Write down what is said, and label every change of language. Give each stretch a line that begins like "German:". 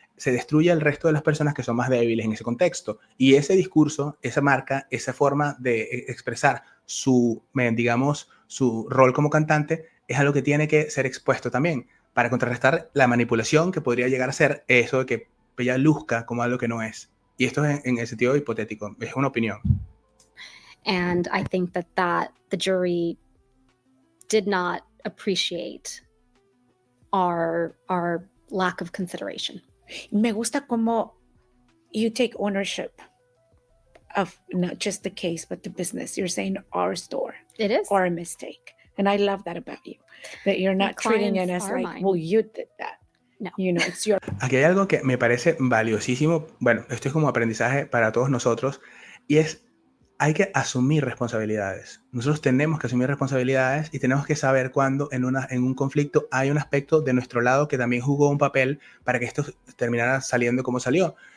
Spanish: se destruye al resto de las personas que son más débiles en ese contexto, y ese discurso, esa marca, esa forma de expresar su, digamos, su rol como cantante es algo que tiene que ser expuesto también, para contrarrestar la manipulación que podría llegar a ser eso de que ella luzca como algo que no es. Y esto es en el sentido hipotético, es una opinión.
English: And I think that the jury did not appreciate our lack of consideration.
Spanish: Me gusta cómo
English: you take ownership of not just the case, but the business. You're saying our store, It is. our mistake. And I love that about you, that you're not treating it as like, mine. well, you did that. No. You know, it's your
Spanish: Aquí hay algo que me parece valiosísimo, bueno, esto es como aprendizaje para todos nosotros, y es, hay que asumir responsabilidades. Nosotros tenemos que asumir responsabilidades y tenemos que saber cuándo en un conflicto hay un aspecto de nuestro lado que también jugó un papel para que esto terminara saliendo como salió.